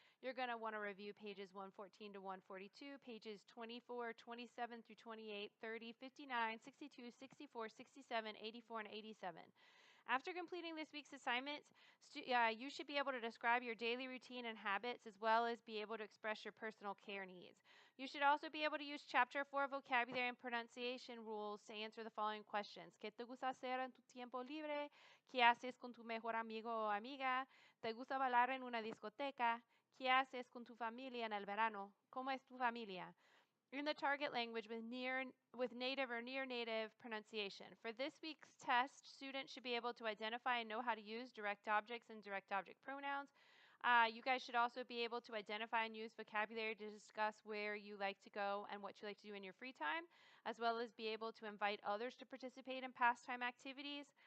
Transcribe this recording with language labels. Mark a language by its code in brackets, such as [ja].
[en] You're going to want to review pages 114 to 142, pages 24, 27 through 28, 30, 59, 62, 64, 67, 84, and 87. After completing this week's assignments, you should be able to describe your daily routine and habits as well as be able to express your personal care needs. You should also be able to use Chapter 4 vocabulary and pronunciation rules to answer the following questions. [es] ¿Qué te gusta hacer en tu tiempo libre? ¿Qué haces con tu mejor amigo o amiga? ¿Te gusta bailar en una discoteca? ¿Qué haces con tu familia en el verano? ¿Cómo es tu familia? [en] In the target language with native or near native pronunciation. For this week's test, students should be able to identify and know how to use direct objects and direct object pronouns. You guys should also be able to identify and use vocabulary to discuss where you like to go and what you like to do in your free time, as well as be able to invite others to participate in pastime activities.